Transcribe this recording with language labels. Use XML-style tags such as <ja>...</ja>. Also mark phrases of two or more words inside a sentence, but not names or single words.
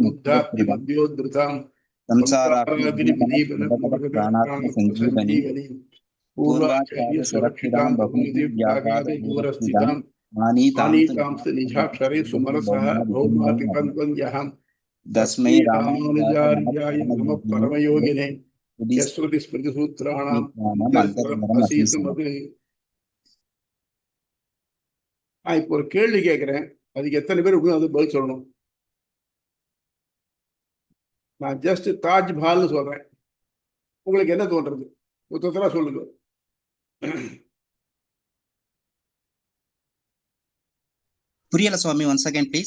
<sa>मुक्तिप्रदां संसाराग्नि प्राणात्म संजीवनी पूर्वाचार्य सुरक्षितां बहुमती व्याघात दूरस्थितां मानीतां निजाक्षरे सुमरसः भौमातिकन्वन्द्यहम् तस्मै रामानुजार्याय नमः परमयोगिने यस्रुति स्मृति सूत्राणां</sa> <ta>இப்போ ஒரு கேள்வி கேட்கிறேன், அதுக்கு எத்தனை பேர் அது பதில் சொல்லணும். நான் ஜஸ்ட் தாஜ்மஹால்னு சொல்றேன், உங்களுக்கு என்ன தோன்றது? ஒருத்தரா சொல்லுங்க. புரியல சுவாமி,</ta> <en>one second please.</en>